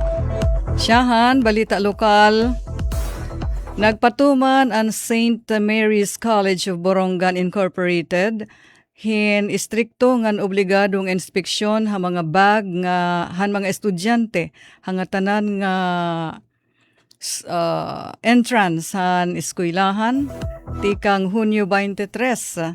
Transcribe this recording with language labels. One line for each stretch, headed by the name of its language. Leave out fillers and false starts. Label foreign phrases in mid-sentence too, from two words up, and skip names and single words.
Waray: Siyahan, balita lokal. Nagpatuman ang St. Mary's College of Borongan Incorporated hin istrikto ngan obligadong inspeksyon ha mga bag nga han mga estudyante hanga tanan nga entrance han eskwelahan tikang Hunyo 23.